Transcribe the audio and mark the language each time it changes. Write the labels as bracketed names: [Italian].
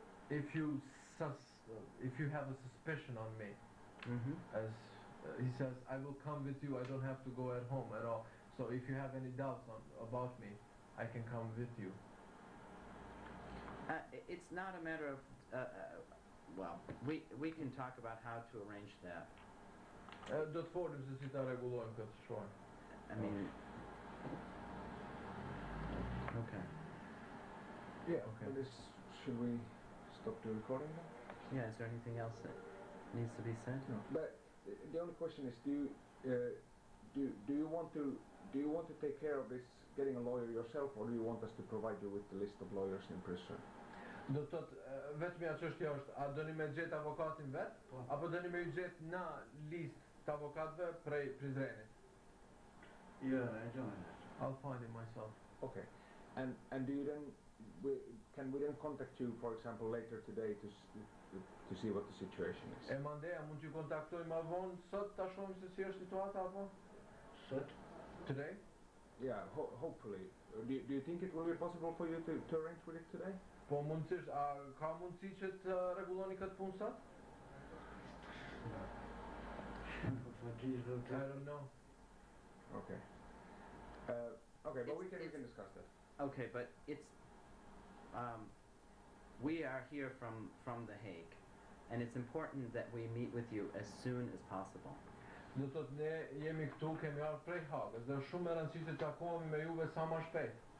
[English] If you have a suspicion on me, as he says, I will come with you. I don't have to go at home at all. So if you have any doubts about me, I can come with you. It's not a matter of. Well, we can talk about how to arrange that. [Albanian] Do të folim se si ta rregullojmë këtë shoj. [English] I mean. Okay. Yeah. Okay. Should we stop the recording now? Yeah. Is there anything else that needs to be said? No. But the only question is, do you want to take care of this, getting a lawyer yourself, or do you want us to provide you with the list of lawyers in prison? [Albanian] Do të thotë vetëm ja çështja është, a doni me gjetë avokatin vet, apo doni me gjetë na listë të avokatëve prej Prizrenit? [English] Yeah, I don't. I'll find it myself. Okay. And do you then can we then contact you, for example, later today to see what the situation is? [Albanian] E mandeja mund t'ju kontaktojmë më vonë sot ta shohim se si është situata apo? Sot? [English] Today? Yeah, hopefully. Do you think it will be possible for you to arrange with it today? [Albanian] Po mundësisht, a ka mundësi që të rregulloni këtë punë sot? [English] I don't know. Okay. Okay, but we can discuss that. Okay, but it's. We are here from The Hague, and it's important that we meet with you as soon as possible. [Albanian] Do të thotë ne jemi këtu, kemi ardhur prej Hagës, dhe është shumë e rëndësishme të takohemi me juve sa më shpejt.